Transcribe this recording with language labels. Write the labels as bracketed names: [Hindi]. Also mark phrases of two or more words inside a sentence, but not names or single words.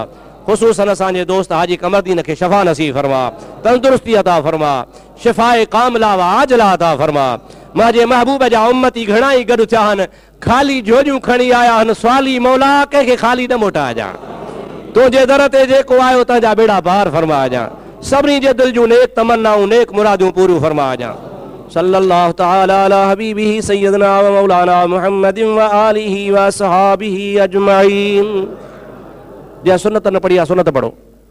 [Sindhi] ख़ुसूसन असांजे दोस्त हाजी कमरदीन खे शफ़ा नसीब फरमा, तंदुरुस्ती अता फरमा, शिफ़ाए कामिला व आजिला अता फरमा। मुंहिंजे महबूब जा उम्मती घणा ई गॾु थिया आहिनि, ख़ाली झोलियूं खणी आया आहिनि, सवाली मौला कंहिंखे ख़ाली न मोटाइजां। तुंहिंजे दर ते जेको आयो तव्हांजा बेड़ा पार फरमाइजां, सभिनी जे दिलि जूं नेक तमन्नाऊं नेक मुरादियूं पूरियूं फरमाइजां। [Arabic] صلى الله تعالى على حبيبه سيدنا ومولانا محمد وآله وأصحابه أجمعين. [Sindhi] जय सुन्नत न पढ़ी, सुन्नत पढ़ो।